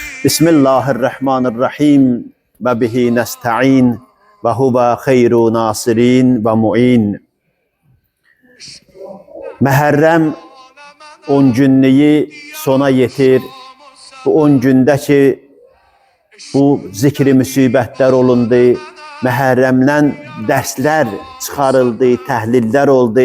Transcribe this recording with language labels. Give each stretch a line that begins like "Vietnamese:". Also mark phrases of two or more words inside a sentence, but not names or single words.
Arabic: بسم الله الرحمن الرحيم وبه نستعين وهو خير ناصر ومعين.
Azerbaijani: Məhərrəm 10 günlüyü sona yetir. Bu 10 gündə ki, bu zikri müsibətlər olundu. Məhərrəmdən dərslər çıxarıldı, təhlillər oldu.